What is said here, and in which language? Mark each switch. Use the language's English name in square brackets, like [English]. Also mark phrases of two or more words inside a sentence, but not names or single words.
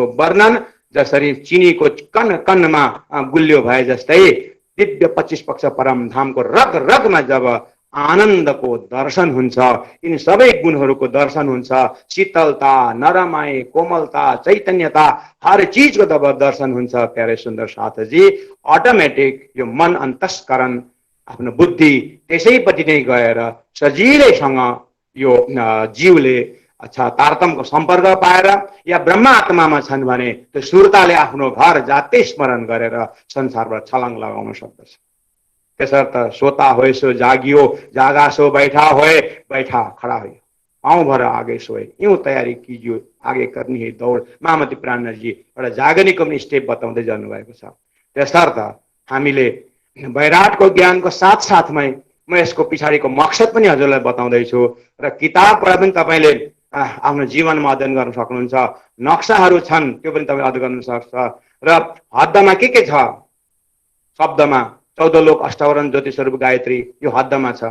[Nepali] वर्णन जसरी चिनीको कण कणमा गुल्यो भए जस्तै दिव्य 25 पक्ष परमधामको रग रगमा जब आनन्दको दर्शन हुन्छ, यिनी सबै गुणहरूको दर्शन हुन्छ, शीतलता, नरमाई, कोमलता, चैतन्यता, हर चीजको जब दर्शन हुन्छ प्यारे सुन्दर साथजी, अटोमेटिक यो मन अन्तस्करण आफ्नो बुद्धि त्यसैपट्टि नै गएर सजिलैसँग यो जीवले तारतमको सम्पर्क पाएर या ब्रह्म आत्मामा छन् भने त्यो सुरताले आफ्नो घर जाति स्मरण गरेर संसारबाट छलाङ लगाउन सक्दछ। [Hindi] त्यसर्थ सोता होए सो जागियो, जागा सो बैठा होए, बैठा खडा हो, पाउँ भर आगे सोए, यूं तयारी कीजियो आगे करनी है दौड। [Nepali] महामती प्राणजी एउटा जागनीको पनि स्टेप बताउँदै जानुभएको छ। त्यसर्थ हामीले वैराटको ज्ञानको साथसाथमै म यसको पछाडिको मकसद पनि हजुरलाई बताउँदैछु र किताब पढ्दा पनि तपाईँले आफ्नो जीवनमा अध्ययन गर्न सक्नुहुन्छ। नक्साहरू छन् त्यो पनि तपाईँ अध्ययन गर्न सक्छ। र हद्दमा के छ शब्दमा 14 लोक अष्टावरण ज्योति स्वरूप गायत्री यो हद्दमा छ।